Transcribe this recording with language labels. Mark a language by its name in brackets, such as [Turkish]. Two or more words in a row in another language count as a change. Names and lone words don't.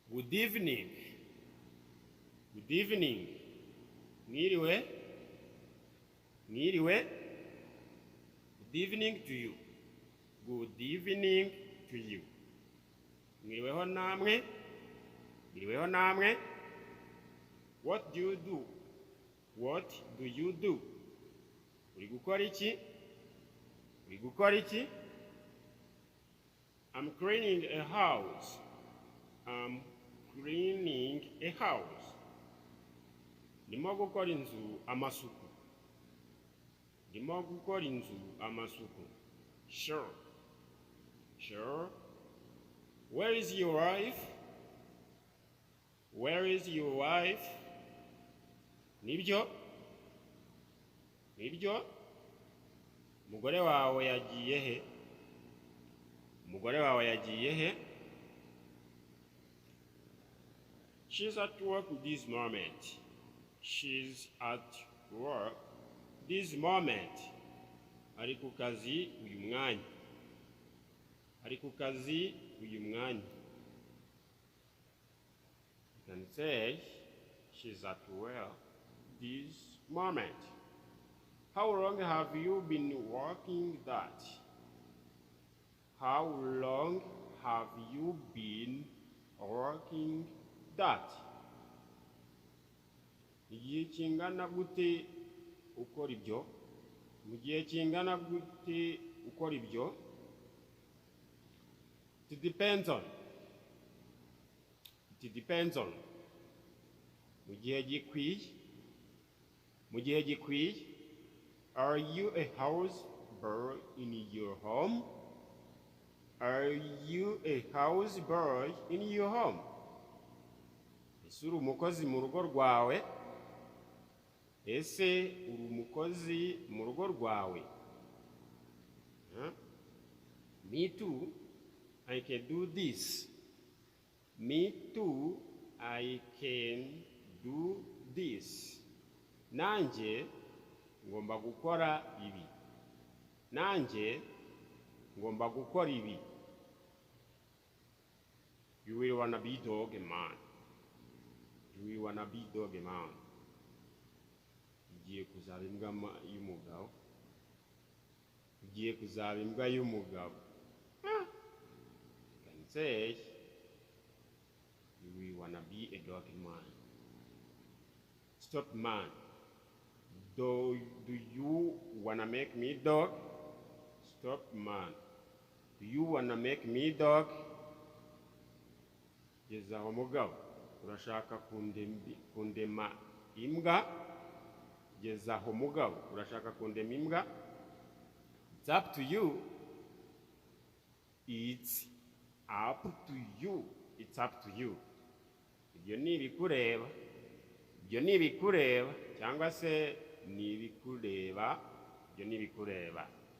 [English] Good evening. Good evening. [Kinyarwanda] Mwiriwe. Mwiriwe. [English] Good evening to you. Good evening to you. [Kinyarwanda] Mwiriweho namwe. Mwiriweho namwe. [English] What do you do? What do you do? [Kinyarwanda] Uri gukora iki? Uri gukora iki? [English] I'm cleaning a house. I'm cleaning a house. [Kinyarwanda] Ndimo gukora inzu amasuku. Ndimo gukora inzu amasuku. [English] Sure. Sure. Where is your wife? Where is your wife? [Kinyarwanda] Nibyo? Nibyo? Umugore wawe yagiye he? Umugore wawe yagiye he? [English] She's at work this moment. She's at work this moment. [Kinyarwanda] Ari ku kazi uyu mwanya. Ari ku kazi uyu mwanya. [English] You can say she's at work this moment. How long have you been working that? How long have you been working that? [Kinyarwanda] Igihe kingana gute ukora ibyo? Mu gihe kingana gute ukora ibyo? [English] It depends on. It depends on. [Kinyarwanda] Mu gihe gikwiye. Mu gihe gikwiye. [English] Are you a house boy in your home? Are you a house boy in your home? [Kinyarwanda] Ese uri umukozi mu rugo rwawe? Ese uri umukozi mu rugo rwawe? [English] Me too, I can do this. Me too, I can do this. [Kinyarwanda] Nanjye ngomba gukora ibi. Nanjye ngomba gukora ibi. [English] You will wanna be dog and man. You will wanna be dog and man. [Kinyarwanda] Ugiye kuzaba imbwa y'umugabo. Ugiye kuzaba imbwa y'umugabo. [English] You can say you will wanna be a dog and man. Stop man. Do you wanna make me dog? Stop man. Do you wanna make me dog? [Kinyarwanda] Gezaho mugabo. Urashaka kundema imbwa? Gezaho mugabo. Urashaka kundema imbwa? [English] It's up to you. It's up to you. It's up to you. [Kinyarwanda] Ibyo ni ibikureba. Ibyo ni ibikureba cyangwa se ni ibikureba. Ibyo ni ibikureba.